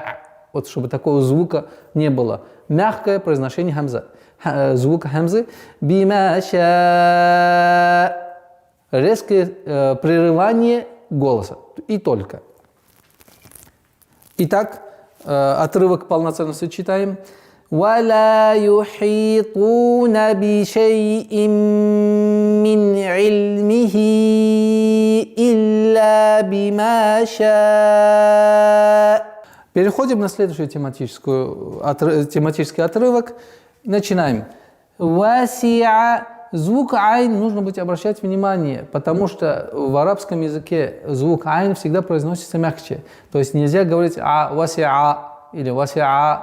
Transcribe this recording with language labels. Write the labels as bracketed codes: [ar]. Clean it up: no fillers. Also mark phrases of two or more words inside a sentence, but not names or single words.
[ru] Вот чтобы такого звука не было. Мягкое произношение хамза. Звука хамзы. Бимаша. Резкое прерывание голоса. И только. Итак, отрывок полноценности читаем. [ar] وَلَا يُحِيطُونَ بِشَيْءٍ مِّنْ عِلْمِهِ إِلَّا بِمَا شَاءَ. [ru] Переходим на следующий тематический отрывок. Начинаем. وَاسِعَ. Звук айн нужно быть обращать внимание, потому что в арабском языке звук айн всегда произносится мягче. То есть нельзя говорить васиа или васиа.